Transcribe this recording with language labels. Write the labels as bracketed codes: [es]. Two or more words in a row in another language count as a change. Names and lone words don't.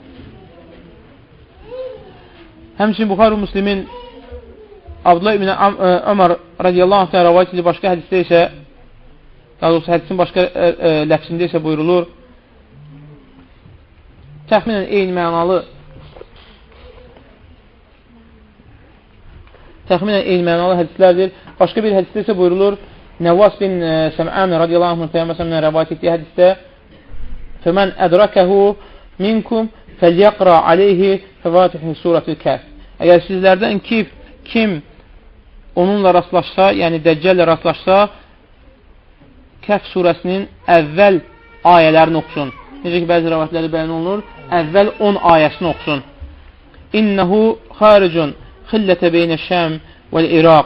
[az] Həmçin Buxari və Müslimin Abdullah ibn Ömər [ar] رضي الله عنه [az] rəvayət edir, başqa hədisdə isə, daha doğrusu hədisin başqa ləfsində isə buyurulur, təxminən eyni mənalı hədislərdir. Başqa bir hədisdə isə buyurulur, Nəvvas bin Səm'an [ar] رضي الله عنه [az] Peyğəmbər s.ə.v rəvayət etdiyi hədisdə [ar] فَمَنْ أَدْرَكَهُ مِنْكُمْ فَلْيَقْرَى عَلَيْهِ فَوَاتِحِ سُورَةِ الْكَهْفِ. [az] Əgər sizlərdən kim onunla rastlaşsa, yəni Dəccəllə rastlaşsa, Kəhf surəsinin əvvəl ayələrini oxusun. Necə ki, bəzi rəvayətləri bəyan olunur, əvvəl 10 ayəsini oxusun. [ar] إنه خارج خلة بين الشام والعراق.